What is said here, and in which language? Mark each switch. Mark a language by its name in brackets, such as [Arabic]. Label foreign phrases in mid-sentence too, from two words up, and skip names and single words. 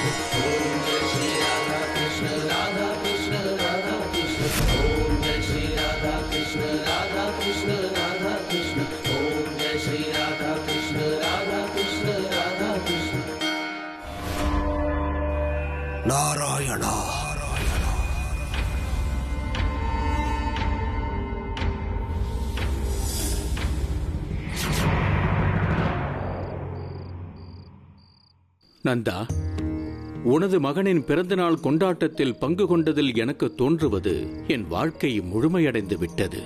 [Hindi] ओम जय श्री राधा कृष्ण राधा कृष्ण राधा कृष्ण। ओम जय श्री राधा कृष्ण राधा कृष्ण राधा कृष्ण। ओम जय श्री राधा कृष्ण राधा कृष्ण राधा कृष्ण। नारायणा [Tamil] நந்தா, உனது மகனின் பிறந்தநாள் கொண்டாட்டத்தில் பங்கு கொண்டதில் எனக்கு தோன்றுவது என் வாழ்க்கை முழுமையடைந்து விட்டது.